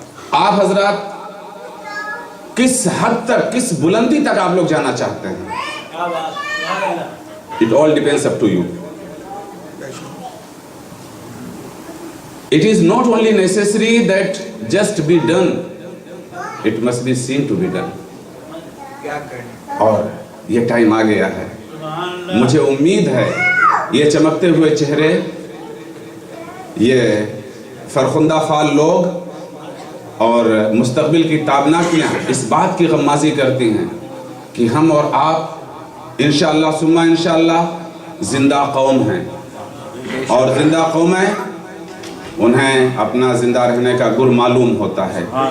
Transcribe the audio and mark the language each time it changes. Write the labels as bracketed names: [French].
[Urdu] آپ حضرات کس حد تک, کس بلندی تک آپ لوگ جانا چاہتے ہیں, [English] it all depends up to you. It is not only necessary that just be done, it must be seen to be done. [Urdu] اور یہ ٹائم آ گیا ہے, مجھے امید ہے یہ چمکتے ہوئے چہرے, یہ فرخندہ فعال لوگ اور مستقبل کی تابناکیاں اس بات کی غمازی کرتی ہیں کہ ہم اور آپ انشاءاللہ ثم انشاءاللہ زندہ قوم ہیں, اور زندہ قومیں انہیں اپنا زندہ رہنے کا گر معلوم ہوتا ہے.